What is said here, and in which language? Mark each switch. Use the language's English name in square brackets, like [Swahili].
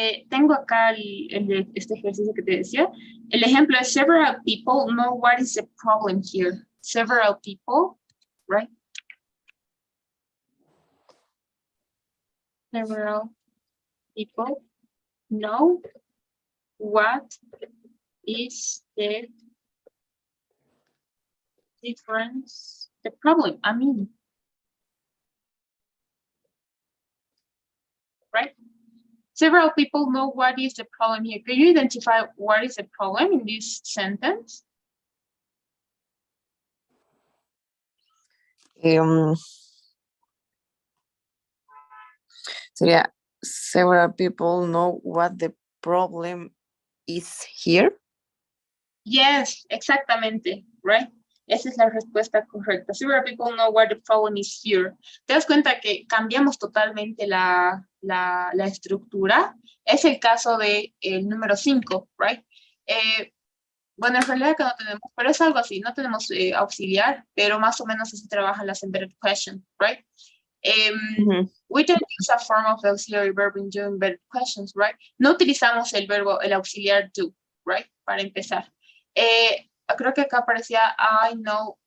[Spanish] Tengo acá este ejercicio que te decía. El ejemplo es [English] several people know what is the problem here. Several people, right? Several people know what is the difference, the problem, I mean. Right? Several people know what is the problem here. Can you identify what is the problem in this sentence? [Spanish] Sería, [English] several people know what the problem is here. Yes, [Spanish] exactamente, [English] right? [Spanish] Esa es la respuesta correcta. [English] Several people know what the problem is here. [Spanish] ¿Te das cuenta que cambiamos totalmente la estructura? Es el caso de el número 5, right? Bueno, en realidad que no tenemos, pero es algo así, no tenemos auxiliar, pero más o menos así trabajan las embedded questions, right? [English] We don't use a form of auxiliary verb in doing embedded questions, right? [Spanish] No utilizamos el verbo, el auxiliar do, right? Para empezar. Creo que acá aparecía [English] I know